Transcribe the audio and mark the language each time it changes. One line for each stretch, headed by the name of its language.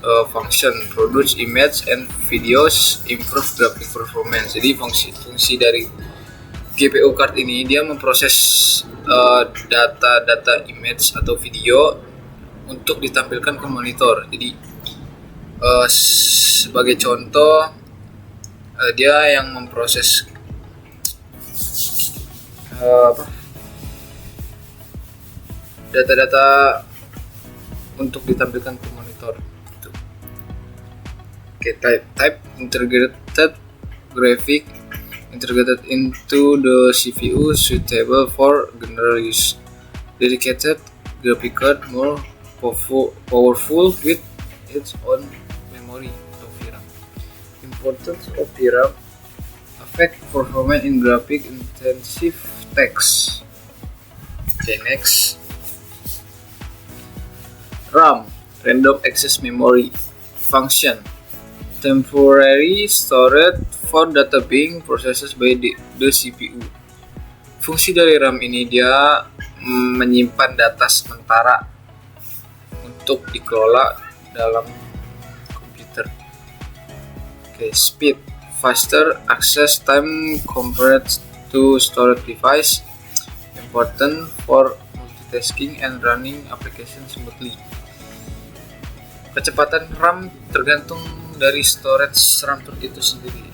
English: function, produce image and videos, improve graphic performance.
Indonesian: Jadi fungsi dari GPU card ini dia memproses data image atau video untuk ditampilkan ke monitor. Jadi sebagai contoh dia yang memproses data-data untuk ditampilkan ke monitor.
English: Type integrated graphic integrated into the CPU, suitable for general use. Dedicated graphic card more powerful with its own memory of VRAM. Importance of VRAM affect performance in graphic intensive tasks. Next. RAM, random access memory function, temporary storage for data being processed by the CPU.
Indonesian: Fungsi dari RAM ini dia menyimpan data sementara untuk dikelola dalam komputer.
English: Speed, faster access time compared to storage device, important for multitasking and running application smoothly.
Indonesian: Kecepatan RAM tergantung dari storage RAM itu sendiri.